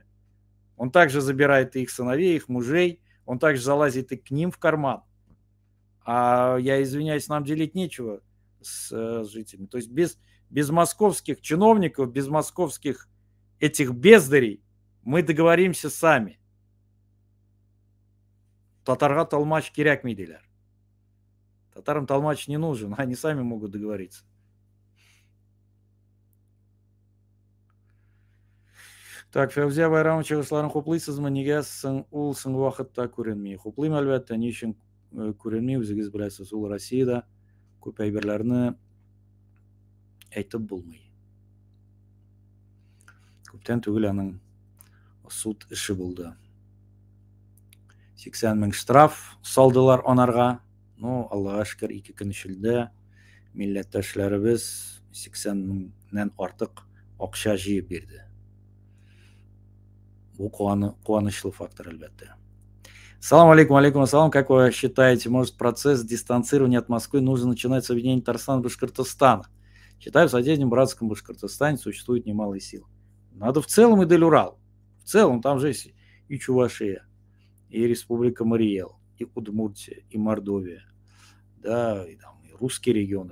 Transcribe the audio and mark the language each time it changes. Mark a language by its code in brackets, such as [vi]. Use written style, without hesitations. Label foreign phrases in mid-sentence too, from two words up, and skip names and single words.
[ru] Он также забирает и их сыновей, их мужей. Он также залазит и к ним в карман. А я извиняюсь, нам делить нечего с жителями. То есть без московских чиновников, без московских этих бездарей мы договоримся сами. [tt] Татарға талмач керек мейдилер. [ru] Татарам талмач не нужен, они сами могут договориться. Так, [tt] Фәүзия Байрамович, чыгышларын хуплыйсызмы? Нигә ул соңгы вакытта күренми? Хуплыйм, әлбәттә, ни өчен күренми, үзегез беләсез, ул Россиядә күп әйберләрне әйтеп булмый. Күптән түгел аның суд эше булды. 80 мең штраф салдылар анарга. Ну, Аллага шөкер, 2 көн эчендә милләттәшләребез 80 меңнән артык акча җыеп бирде. Бу куанычлы фактор, әлбәттә. [ar] سلام عليكم، عليكم السلام. [ru] Как вы считаете, может процесс дистанцирования от Москвы нужно начинать с объединения Татарстана и Башкортостана? Считаю, в соседнем братском Башкортостане существует немалые силы. Надо в целом и Дель-Урал. В целом там же есть и Чувашия, и Республика Мариэл, и Удмуртия, и Мордовия, да, и русские регионы.